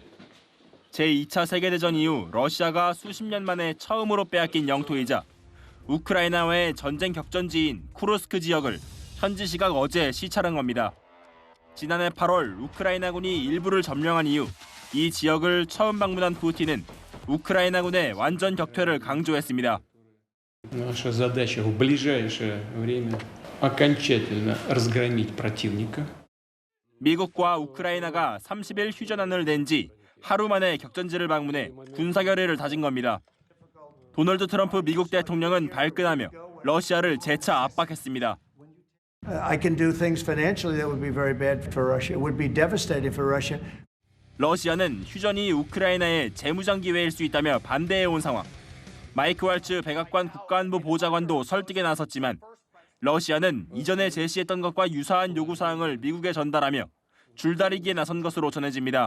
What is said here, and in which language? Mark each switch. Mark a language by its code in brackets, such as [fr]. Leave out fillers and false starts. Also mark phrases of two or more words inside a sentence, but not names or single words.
[ko] 제2차 세계대전 이후 러시아가 수십 년 만에 처음으로 빼앗긴 영토이자 우크라이나와의 전쟁 격전지인 쿠르스크 지역을 현지 시각 어제 시찰한 겁니다. 지난해 8월 우크라이나군이 일부를 점령한 이후 이 지역을 처음 방문한 푸틴은 우크라이나군의 완전 격퇴를 강조했습니다. [ru] Наша задача в ближайшее время окончательно разгромить противника. [ko] 미국과 우크라이나가 30일 휴전안을 낸 지 하루 만에 격전지를 방문해 군사 결의를 다진 겁니다. 도널드 트럼프 미국 대통령은 발끈하며 러시아를 재차 압박했습니다. [en] I can do things financially that would be very bad for Russia. It would be devastating for Russia. [ko] 러시아는 휴전이 우크라이나의 재무장 기회일 수 있다며 반대해온 상황. 마이크 왈츠 백악관 국가안보 보좌관도 설득에 나섰지만 러시아는 이전에 제시했던 것과 유사한 요구사항을 미국에 전달하며 줄다리기에 나선 것으로 전해집니다.